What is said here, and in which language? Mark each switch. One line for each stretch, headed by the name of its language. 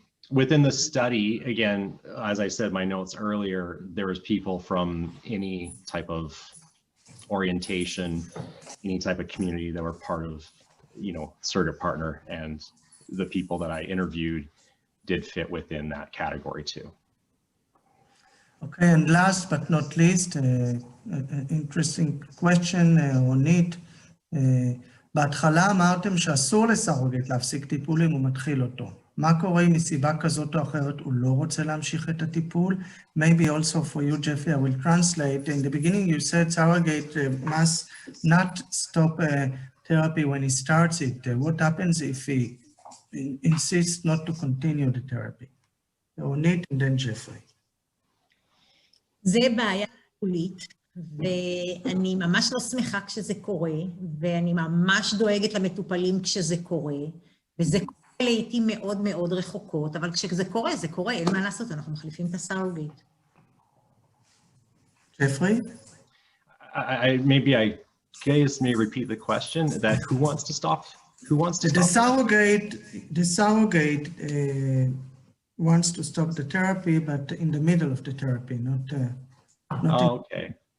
English: Within the study, again, as I said in my notes earlier, there was people from any type of orientation, any type of community that were part of, surrogate partner, and the people that I interviewed did fit within that category too. Okay, and last but not least, interesting question, רונית.
Hebrew: בהתחלה אמרתם שאסור לסרוגייט להפסיק טיפול אם הוא מתחיל אותו. מה קורה אם מסיבה כזאת או אחרת הוא לא רוצה להמשיך את הטיפול?
English: Maybe also for you, Jeffrey, I will translate. In the beginning you said surrogate must not stop therapy when he starts it. What happens if he insists not to continue the therapy? רונית and then Jeffrey.
Hebrew: זה בעיה טיפולית, ואני ממש לא שמחה כשזה קורה, ואני ממש דואגת למטופלים כשזה קורה, וזה קורה לעתים מאוד מאוד רחוקות, אבל כשזה קורה, זה קורה, אין מה לעשות, אנחנו מחליפים את הסרוגייט.
English: Jeffrey? Maybe I guess may repeat the question, that who wants to stop? Who wants to stop? The surrogate wants to stop the therapy, but in the middle of the therapy, not okay.